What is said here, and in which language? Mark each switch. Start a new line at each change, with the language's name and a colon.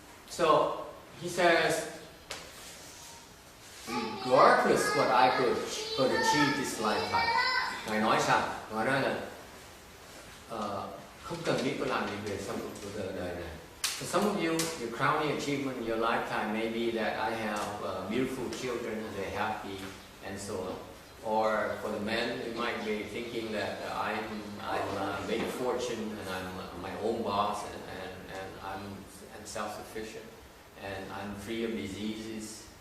English: So he says, regardless what I could achieve this lifetime,
Vietnamese: ngài nói sao? Ngài nói là không cần biết có làm gì về sau cuộc đời này.
English: For some of you, your crowning achievement in your lifetime may be that I have beautiful children and they're happy and so on. Or for the men, you might be thinking that I'm made a fortune and I'm my own boss and I'm self-sufficient and I'm free of diseases.